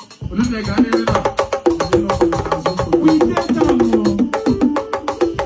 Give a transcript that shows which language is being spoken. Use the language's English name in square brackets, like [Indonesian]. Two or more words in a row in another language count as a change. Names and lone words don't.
[Igbo] Olivia, gaa n'ihu na-, ndị nọ n'azụ nsogbu. [English] We take time, oh.